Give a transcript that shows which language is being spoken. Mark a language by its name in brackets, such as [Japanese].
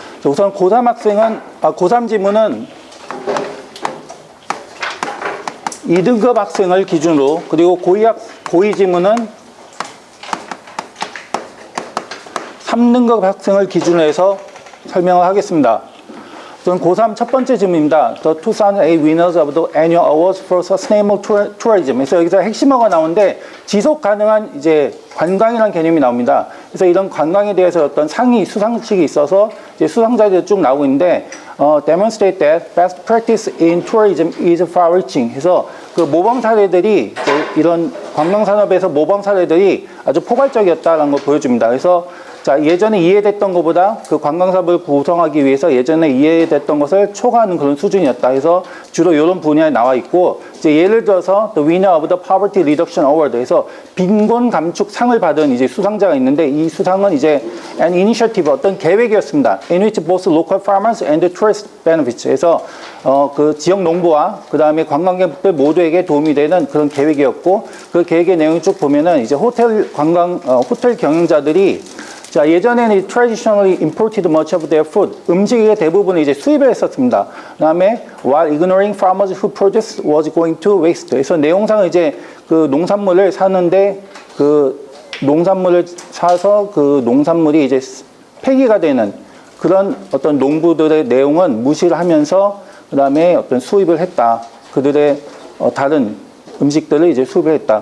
[Korean] 우선 고3 지문은 2등급 학생을 기준으로, 그리고 고2 지문은 3등급 학생을 기준으로 해서 설명을 하겠습니다. 우선 고3 첫 번째 질문입니다. [English] The 2008 winners of the annual awards for sustainable tourism. [Korean] 그래서 여기서 핵심어가 나오는데 지속 가능한 이제 관광이라는 개념이 나옵니다. 그래서 이런 관광에 대해서 어떤 상이 수상식이 있어서 이제 수상자들이 쭉 나오고 있는데 [English] demonstrate that best practice in tourism is far-reaching. [Korean] 그래서 그 모범 사례들이 이런 관광 산업에서 모범 사례들이 아주 포괄적이었다라는 걸 보여줍니다. 그래서 자, 예전에 이해됐던 것보다 그 관광사업을 구성하기 위해서 예전에 이해됐던 것을 초과하는 그런 수준이었다. 그래서 주로 이런 분야에 나와 있고, 이제 예를 들어서 [English] The winner of the Poverty Reduction Award. [Korean] 그래서 빈곤 감축 상을 받은 이제 수상자가 있는데, 이 수상은 이제 [English] an initiative, [Korean] 어떤 계획이었습니다. [English] In which both local farmers and the tourist benefits. [Korean] 그래서 그 지역 농부와 그 다음에 관광객들 모두에게 도움이 되는 그런 계획이었고, 그 계획의 내용을 쭉 보면은 이제 호텔 경영자들이 자, 예전에는 [English] traditionally imported much of their food, [Korean] 음식의 대부분을 이제 수입을 했었습니다. 그 다음에 [English] while ignoring farmers who produce was going to waste. [Korean] 그래서 내용상은 이제 그 농산물을 사는데 그 농산물을 사서 그 농산물이 이제 폐기가 되는 그런 어떤 농부들의 내용은 무시를 하면서 그 다음에 어떤 수입을 했다. 그들의 다른 음식들을 이제 수입을 했다.